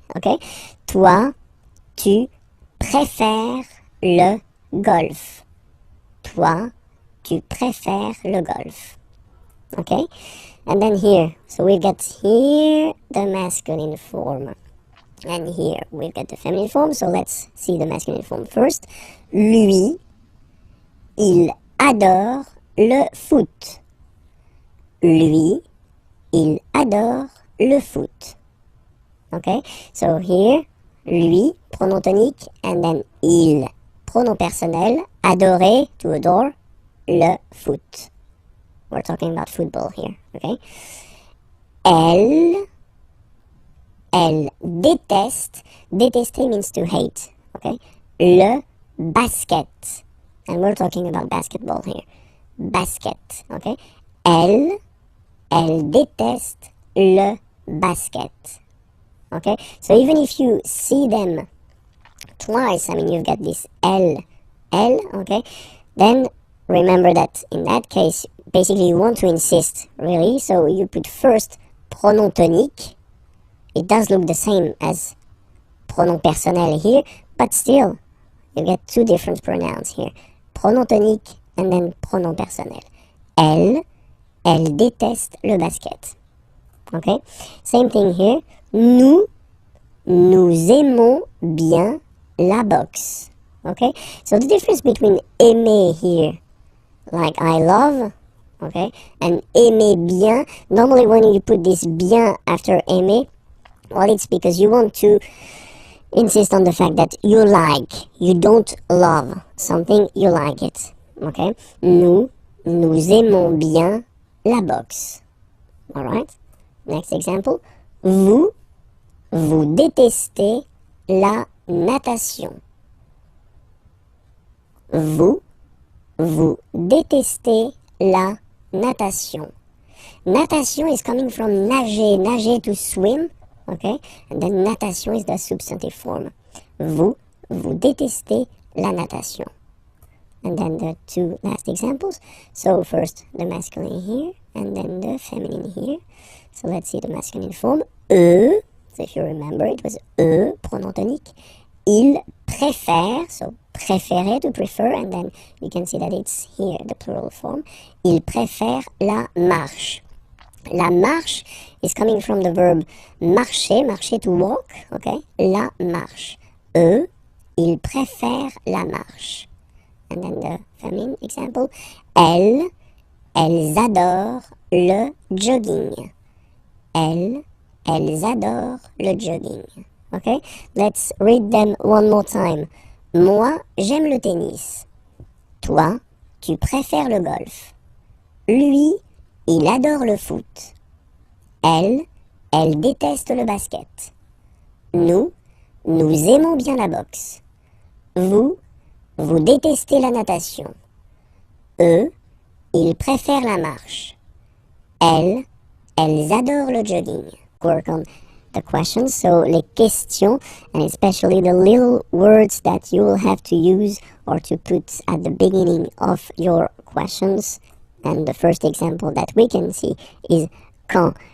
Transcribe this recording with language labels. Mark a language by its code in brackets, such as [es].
[fr] Okay, toi, tu préfères le golf. Toi, tu préfères le golf. [en] Okay, and then here, so we've got here the masculine form, and here we've got the feminine form. So let's see the masculine form first. [fr] Lui, il adore le foot. Lui, il adore le foot. [en] Okay, so here, [fr] lui, pronom tonique, and then il, pronom personnel, adorer, [en] to adore, [fr] le foot. [en] We're talking about football here, okay? [fr] Elle déteste, [en] détester means to hate, okay? [fr] Le basket, [en] and we're talking about basketball here. Basket, okay? [fr] Elle déteste le basket, okay? [en] So even if you see them twice, I mean, you've got this elle, okay? Then remember that in that case, basically you want to insist, really, so you put first [fr] pronom tonique. [en] It does look the same as pronom personnel here, but still, you get two different pronouns here. [fr] Pronom tonique and then pronom personnel. Elle déteste le basket. [en] Okay? Same thing here. [fr] Nous aimons bien la boxe. [en] Okay? So the difference between aimer here, like I love, okay, and [fr] aimer bien, [en] normally when you put this bien after aimer, well, it's because you want to insist on the fact that you like, you don't love something, you like it, okay? [fr] Nous aimons bien la boxe. [en] Alright? Next example. [fr] Vous détestez la natation. Vous détestez la natation. [en] Natation is coming from nager to swim, okay? And then natation is the substantive form. [fr] Vous détestez la natation. [en] And then the two last examples. So first the masculine here, and then the feminine here. So let's see the masculine form. Eux, so if you remember, it was eux, [fr] pronom tonique. Ils préfèrent, [en] so préférer, to prefer, and then you can see that it's here, the plural form. [fr] Ils préfèrent la marche. [en] La marche is coming from the verb marcher to walk, okay? [fr] La marche. Eux, ils préfèrent la marche. [en] And then the feminine example. [fr] Elles adorent le jogging. Elles adorent le jogging. [en] Okay, let's read them one more time. [fr] Moi, j'aime le tennis. Toi, tu préfères le golf. Lui, il adore le foot. Elle déteste le basket. Nous aimons bien la boxe. Vous détestez la natation. Eux, ils préfèrent la marche. Elles adorent le jogging. [en] Work on the questions, so [fr] les questions, [en] and especially the little words that you will have to use or to put at the beginning of your questions. And the first example that we can see is quand.